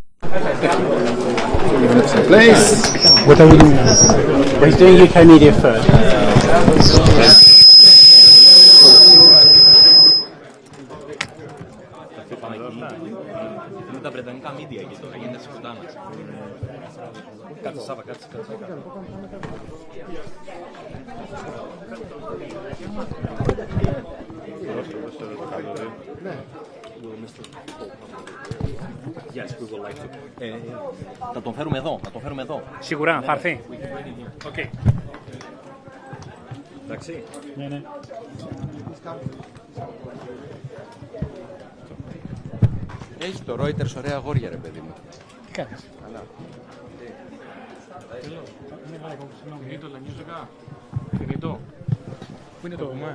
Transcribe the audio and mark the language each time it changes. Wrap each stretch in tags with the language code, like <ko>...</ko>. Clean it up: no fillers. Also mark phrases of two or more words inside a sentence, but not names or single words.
<en>Please. What are we doing now? Well, he's doing UK media first.</en> <el>Είναι τα βρετανικά μίντια εκεί τώρα, γίνεται σκοτάνας. Κάτσε Σάβα, κάτσε.</el> <en>Yes, we would like to.</en> <el>Να τον φέρουμε εδώ, Σίγουρα, θα έρθει. Οκ. Εντάξει. Ναι. Έχεις το Reuters ωραία αγόρια ρε παιδί μου. Τι κάνεις? Καλά.</el> <it>Finito la musica? Finito?</it> <el>Πού είναι το βουμά?</el>